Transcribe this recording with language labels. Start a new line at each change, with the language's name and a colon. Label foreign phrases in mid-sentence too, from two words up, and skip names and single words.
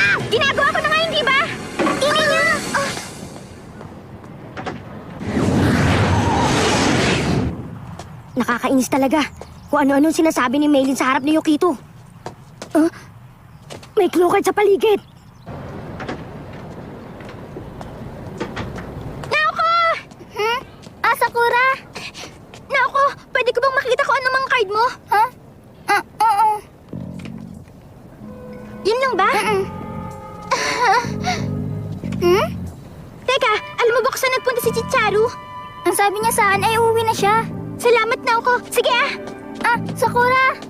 Filipino: Ginagawa ko na nga, hindi ba? Ingay niya! Nakakainis talaga. Kung ano-ano sinasabi ni Maylin sa harap ni Yukito. May
English: clue card
Filipino: sa paligid. Naoko! Sakura? Naoko, pwede ko bang makita kung ano mang card mo? Ha? Oo. Yun lang ba? Teka, alam mo ba kung saan nagpunta si Chicharo? Ang sabi niya saan ay uuwi na siya. Salamat, Naoko. Sige Sakura!